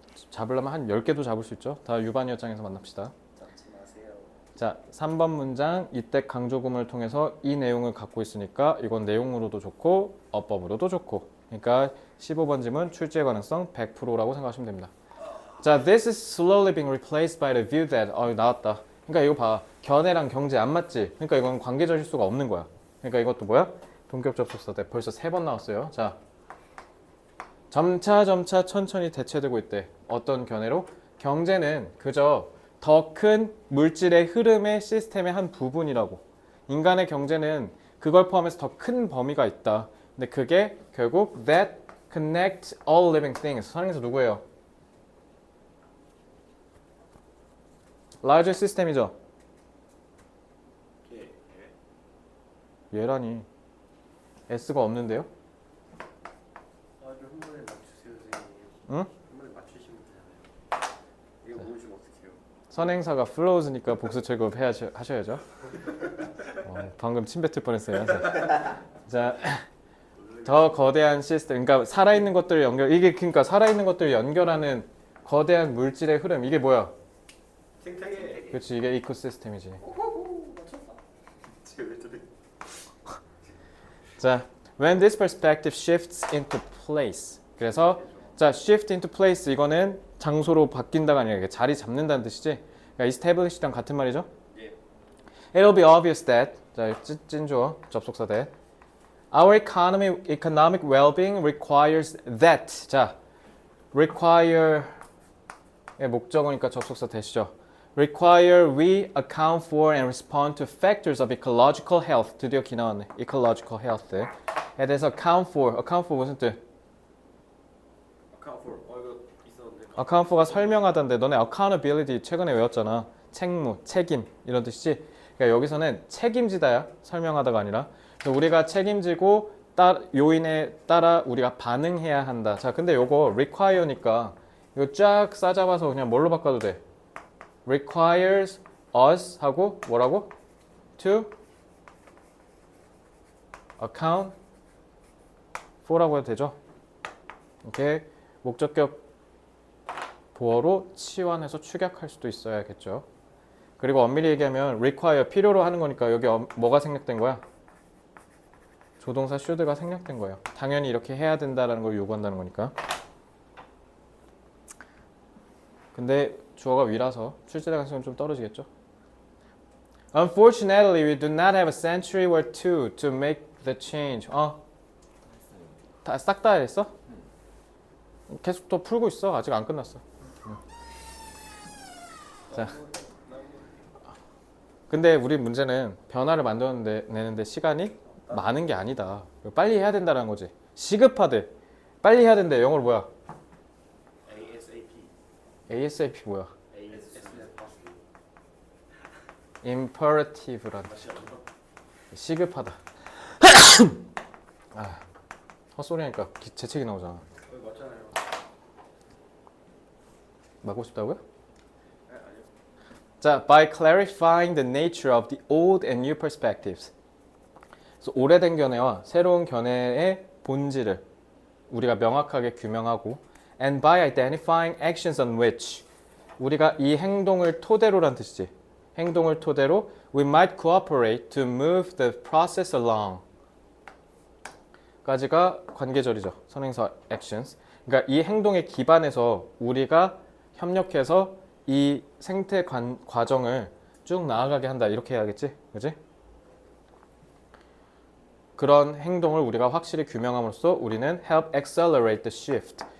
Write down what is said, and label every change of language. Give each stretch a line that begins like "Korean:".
Korean: 잡으려면 한 10개도 잡을 수 있죠. 다 유반이 여장에서 만납시다. 잡지 마세요. 자, 3번 문장 이때 강조구문을 통해서 이 내용을 갖고 있으니까 이건 내용으로도 좋고 어법으로도 좋고 그러니까 15번 질문 출제 가능성 100%라고 생각하시면 됩니다.
English: 자, this is slowly being replaced by the view that
Korean: 나왔다. 그러니까 이거 봐. 견해랑 경제 안 맞지? 그러니까 이건 관계절 수가 없는 거야. 그러니까 이것도 뭐야? 동격 접속사 때 벌써 3번 나왔어요. 자, 점차 천천히 대체되고 있대. 어떤 견해로? 경제는 그저 더 큰 물질의 흐름의 시스템의 한 부분이라고. 인간의 경제는 그걸 포함해서 더 큰 범위가 있다. 근데 그게 결국
English: that connect all living things.
Korean: 선행사 누구예요?
English: larger system이죠.
Korean: 예. 얘라니. S가 없는데요? 아, 이거 한 번에 맞추세요, 선생님. 응? 한 번에 맞추시면 되잖아요. 이거 모르시면 어떡해요? 선행사가 flows니까 복수 철급 하셔야죠. 방금 침 뱉을 뻔했어요. 자, 더 거대한 시스템, 그러니까 살아있는 것들을 이게 그러니까 살아있는 것들을 연결하는 거대한 물질의 흐름. 이게 뭐야? 생태계. 그렇지, 이게 이코시스템이지. 맞췄다. 쟤왜 저래?
English: 자, when this perspective shifts into place.
Korean: 그래서 자, shift into place 이거는 장소로 바뀐다가 아니라 이게 자리 잡는다는 뜻이지. 그러니까 establish랑 같은 말이죠. 예.
English: It'll be obvious that
Korean: 자, 찐주어 접속사
English: that our economic well-being requires that.
Korean: 자, require의 목적어니까 접속사 that이죠.
English: require we account for and respond to factors of ecological health.
Korean: 드디어 기 나왔네. ecological health에 대해서 account for 무슨 뜻? account for. 이거 있었는데. account for가 설명하던데 너네 accountability 최근에 외웠잖아. 책무, 책임 이런 뜻이지. 그러니까 여기서는 책임지다야. 설명하다가 아니라. 그래서 우리가 책임지고 요인에 따라 우리가 반응해야 한다. 자, 근데 요거 require니까 이거 쫙 싸잡아서 그냥 뭘로 바꿔도 돼? requires us 하고 뭐라고? to account for라고 해도 되죠? 오케이. 목적격 보어로 치환해서 축약할 수도 있어야겠죠. 그리고 엄밀히 얘기하면 require 필요로 하는 거니까 여기 뭐가 생략된 거야? 조동사 should가 생략된 거예요. 당연히 이렇게 해야 된다라는 걸 요구한다는 거니까. 근데 주어가 위라서 출제 가능성은 좀 떨어지겠죠.
English: Unfortunately, we do not have a century or two to make the change.
Korean: 싹 다 했어? 계속 또 풀고 있어. 아직 안 끝났어. 자, 근데 우리 문제는 변화를 만들어내는데 시간이 많은 게 아니다. 빨리 해야 된다는 거지. 시급하대. 빨리 해야 된대. 영어로 뭐야?
English: ASAP.
Korean: ASAP 뭐야?
English: ASAP.
Korean: Imperative라는 뜻이야. 시급하다. 헛소리 하니까 재채기 나오잖아. 맞잖아요. 맞고 싶다고요? 아니요.
English: 자, by clarifying the nature of the old and new perspectives.
Korean: 그래서 오래된 견해와 새로운 견해의 본질을 우리가 명확하게 규명하고
English: and by identifying actions on which
Korean: 우리가 이 행동을 토대로란 뜻이지. 행동을 토대로
English: we might cooperate to move the process along.
Korean: 까지가 관계절이죠. 선행사 actions. 그러니까 이 행동에 기반해서 우리가 협력해서 이 생태 과정을 쭉 나아가게 한다. 이렇게 해야겠지? 그지? 그런 행동을 우리가 확실히 규명함으로써 우리는
English: help accelerate the shift.